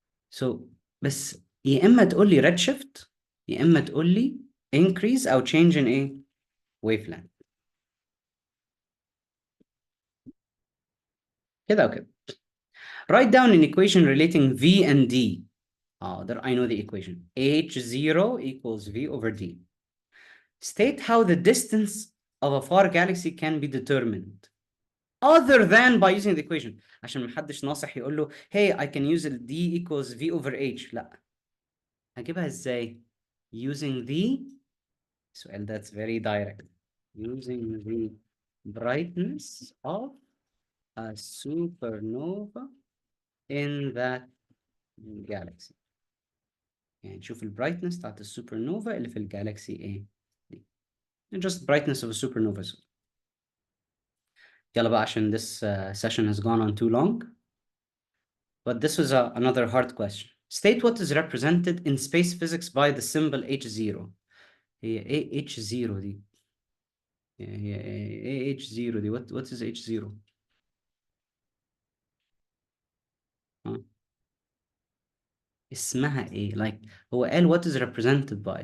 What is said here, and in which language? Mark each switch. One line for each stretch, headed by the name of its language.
Arabic: So بس يا اما تقول لي red shift يا اما تقول لي increase او change in ايه wavelength كده او كده.
English: Write down an equation relating V and D. There I know the equation. H0 equals V over D. State how the distance of a far galaxy can be determined other than by using the equation.
Arabic: عشان محدش ناصح يقول له
English: hey I can use D equals V over H.
Arabic: لا. هجيبها ازاي؟
English: Using the سؤال that's very direct. Using the brightness of a supernova in that galaxy.
Arabic: يعني نشوف البرايتنس بتاعت السوبرنوفا اللي في الجالاكسي ايه دي.
English: Just brightness of a supernova.
Arabic: يلا بقى عشان
English: this session has gone on too long. But this was another hard question. State what is represented in space physics by the symbol H0.
Arabic: هي ايه H0 دي؟ هي ايه H0 دي؟
English: What is H0؟
Arabic: اسمها ايه؟ Like هو قال
English: what is represented by.